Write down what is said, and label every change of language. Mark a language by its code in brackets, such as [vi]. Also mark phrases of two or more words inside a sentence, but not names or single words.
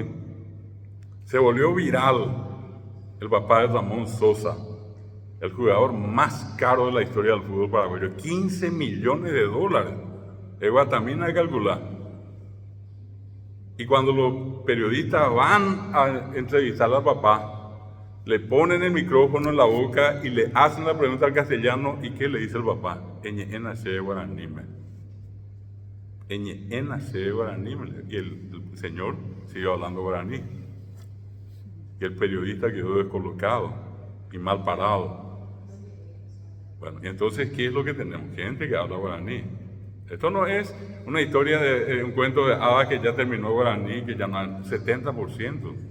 [es] Se volvió viral el papá de Ramón Sosa, el jugador más caro de la historia del fútbol paraguayo. 15 millones de dólares. Es guatamina de calcular. Y cuando los periodistas van a entrevistar al papá, le ponen el micrófono en la boca y le hacen la pregunta al castellano. ¿Y qué le dice el papá? [gn] Eñe se guaranime. Eñe se guaranime. [es] Y el señor siguió hablando guaraní. Y el periodista quedó descolocado y mal parado. Bueno, y entonces, ¿qué es lo que tenemos? Gente que habla guaraní. Esto no es una historia de un cuento de hadas que ya terminó guaraní, que ya no hay 70%.